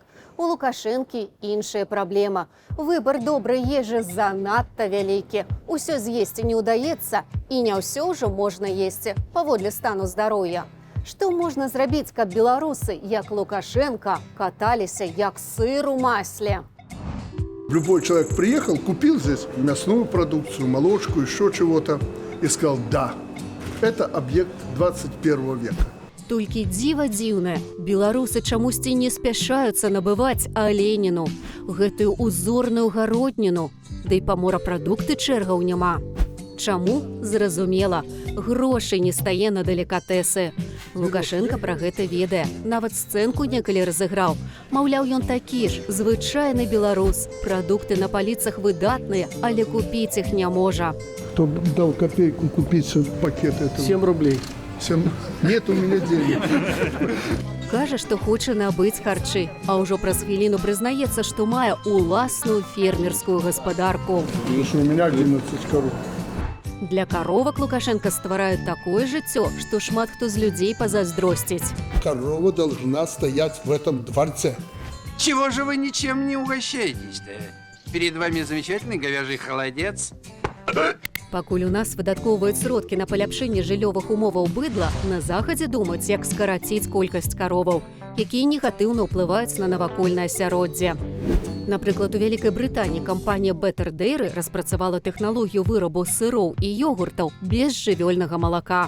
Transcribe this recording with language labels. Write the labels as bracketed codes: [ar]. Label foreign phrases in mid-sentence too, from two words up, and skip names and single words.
[be] У Лукашэнкі іншая праблема. Выбар добрай ежы занадта вялікі. Усё з'есці не ўдаецца, і не ўсё ўжо можна есці паводле стану здароўя. Што можна зрабіць, каб беларусы, як Лукашенко, каталіся як сыр у масле? [ru] Любой человек приехал, купил здесь мясную продукцию, молочку, еще чего-то, и сказал, да, это объект 21 века. [be] Толькі дзіва дзіўнае, беларусы чамусьці не спяшаюцца набываць аленіну, гэтую узорную гародніну, да і па морапрадукты чэргаў няма. Чаму? Зразумела, грошай не стае на далікатэсы. Лукашенко пра гэта ведае, нават сцэнку некалі разыграў. Маўляў, ён такі ж, звычайны беларус. Прадукты на паліцах выдатныя, але купіць іх не можа. [ru] Кто дал копейку купить пакет этого? 7 рублей. 7. Нет у меня денег. [be] Кажа, што хоча набыць харчы, а ўжо праз хвіліну прызнаецца, што мае уласную фермерскую гаспадарку. [ru] Потому что у меня 11 коров. [be] Для коровак Лукашенко ствараюць такое жыццё, што шмат хто з людзей пазайздросціць. [ru] Корова должна стоять в этом дворце. Чего же вы ничем не угощаетесь-то? Перед вами замечательный говяжий холодец. [be] Пакуль у нас выдаткоўваюць сродкі на паляпшэнне жыллёвых умоваў быдла, на захадзе думаюць, як скараціць колькасць кароваў, якія негатыўна ўплываюць на навакольнае асяроддзе. Напрыклад, у Вялікай Брытаніі кампанія Better Dairy распрацавала тэхналогію вырабу сыроў і ёгуртаў без жывёльнага малака.